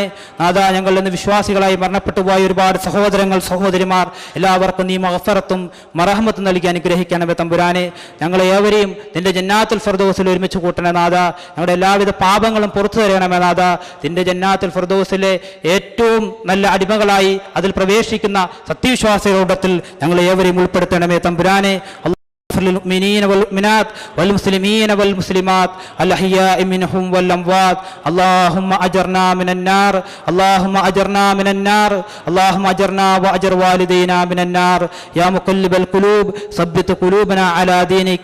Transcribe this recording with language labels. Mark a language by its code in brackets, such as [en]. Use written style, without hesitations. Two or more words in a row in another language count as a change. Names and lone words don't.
[ml] നാഥ, ഞങ്ങളിൽ നിന്ന് വിശ്വാസികളായി മരണപ്പെട്ടു പോയ ഒരുപാട് സഹോദരങ്ങൾ സഹോദരിമാർ എല്ലാവർക്കും നീ മഗ്ഫിറത്തും മർഹമത്തും നൽകി അനുഗ്രഹിക്കണമേ തമ്പുരാനെ. ഞങ്ങളെ ഏവരെയും നിന്റെ ജന്നാത്തുൽ ഫിർദൗസിൽ ഒരുമിച്ച് കൂട്ടണേ നാഥ. ഞങ്ങളുടെ എല്ലാവിധ പാപങ്ങളും പുറത്തു തരണമേ നാഥ. നിന്റെ ജന്നാത്തുൽ ഫിർദൗസിലെ ഏറ്റവും നല്ല അടിമകളായി അതിൽ പ്രവേശിക്കുന്ന സത്യവിശ്വാസികളുടെ ഞങ്ങളെ ഏവരെയും ഉൾപ്പെടുത്തണമേ തമ്പുരാനെ. [ar] للمؤمنين والمؤمنات والمسلمين والمسلمات الأحياء منهم والأموات. اللهم أجرنا من النار، اللهم أجرنا من النار، اللهم أجرنا وأجر والدينا من النار. يا مقلب القلوب ثبت قلوبنا على دينك.